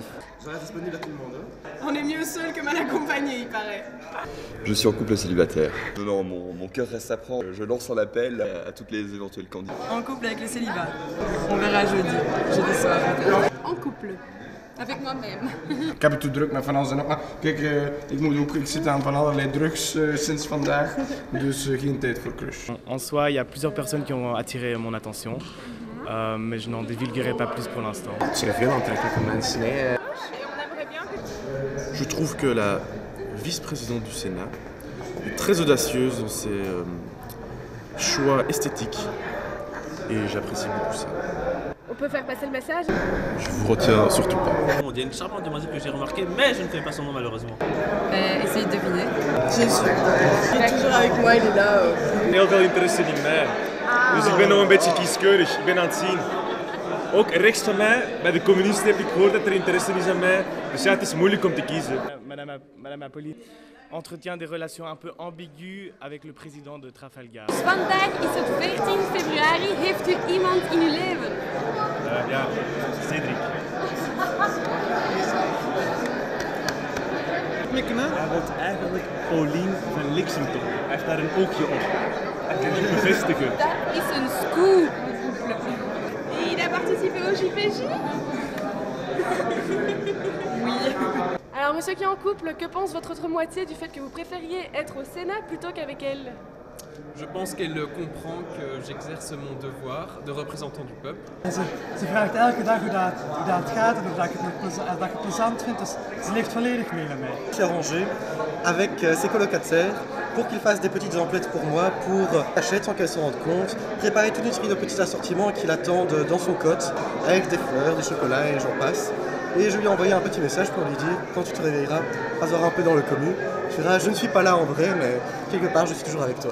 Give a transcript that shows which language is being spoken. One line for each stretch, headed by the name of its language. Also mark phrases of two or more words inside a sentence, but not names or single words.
French: Ça reste disponible à tout le monde. On est mieux seul que mal accompagné, il paraît. Je suis en couple célibataire. Non, mon cœur reste à prendre. Je lance un appel à toutes les éventuels candidats. En couple avec le célibat. On verra jeudi soir. En couple. Avec moi-même.
Dutch: Ik heb het te druk met van alles en nog maar. Kijk, ik zit aan van allerlei drugs sinds vandaag, dus geen tijd voor crush.
French: En soi, il y a plusieurs personnes qui ont attiré mon attention, mais je n'en divulguerai pas plus pour l'instant.
Dutch: Het zijn veel aantrekkelijke mensen.
French: Je trouve que la vice-présidente du Sénat est très audacieuse dans ses choix esthétiques et j'apprécie beaucoup ça. On peut faire passer le message? Je vous retiens surtout pas. Il y a une charmante demoiselle que j'ai remarquée, mais je ne connais pas son nom malheureusement. Essayez de deviner. Jésus. Il est toujours avec moi, il est là.
Dutch: Heel veel interesse in mij. Dus ik ben nog een beetje kieskeurig. Ik ben aan het zien. Ook rechts van mij, bij de communisten heb ik gehoord dat er interesse is aan mij. Dus ja, het is moeilijk om te kiezen.
French: Madame Apolli, entretient des relations un peu ambiguës avec le président de Trafalgar.
Dutch: Vandaag is het 14 februari. Heeft u iemand in uw leven? Ja, Cedric. Hij wordt eigenlijk Pauline van Lexington. Hij heeft daar een oogje op. Dat kan ik bevestigen. Dat is een scoop.
French: Il a participé au JPJ? Oui. Alors, monsieur qui est en couple, que pense votre autre moitié du fait que vous préfériez être au Sénat plutôt qu'avec elle? Je pense qu'elle comprend que j'exerce mon devoir de représentant du peuple.
Dutch: Ze vraagt elke dag hoe dat gaat en dat ik het plezant vind, dus ze leeft volledig mee met mij.
French: Je suis arrangé avec ses colocataires pour qu'ils fassent des petites emplettes pour moi, pour acheter sans qu'elles se rendent compte, préparer toute une série de petits assortiments qui l'attendent dans son cote, avec des fleurs, des chocolats et j'en passe. Et je lui ai envoyé un petit message pour lui dire, quand tu te réveilleras, rasera un peu dans le commu, tu verras, je ne suis pas là en vrai, mais quelque part, je suis toujours avec toi.